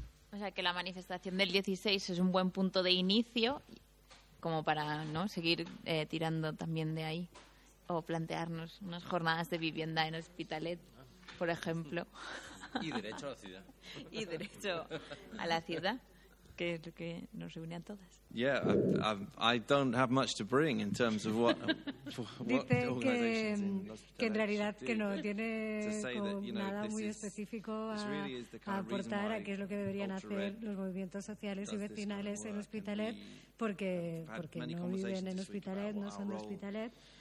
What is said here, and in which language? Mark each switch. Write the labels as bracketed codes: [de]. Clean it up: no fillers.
[es] O sea, que la manifestación del 16 es un buen punto de inicio como para no seguir tirando también de ahí o plantearnos unas jornadas de vivienda en Hospitalet, por ejemplo. Y derecho a la ciudad. Y derecho a la ciudad, que es lo que nos reúne a todas. [en] Yeah, I don't have much to bring in terms of what [es] dice que en realidad que no tiene nada muy específico a aportar a qué es lo que deberían hacer los movimientos sociales y vecinales en Hospitalet, porque no viven en Hospitalet, no son de Hospitalet.